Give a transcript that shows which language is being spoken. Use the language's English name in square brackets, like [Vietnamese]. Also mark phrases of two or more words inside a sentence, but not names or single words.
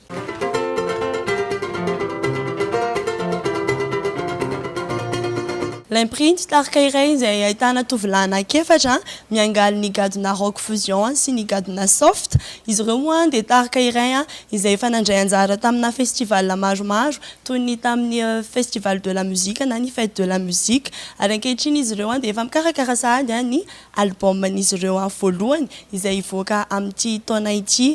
[Malagasy] L'imprint tarika iray izay ahitana tovolahy anankiefatra miangaly ny gadona [English] rock fusion [Malagasy] sy ny gadona soft. Izy ireo moa dia tarika iray izay efa nandray anjara tamina festival maromaro toy ny tamin'ny festival de la musique na ny fête de la musique. Ary ankehitriny izy ireo dia efa mikarakara sahady ny albuman'izy ireo voalohany izay ivoaka amin'ity taona ity.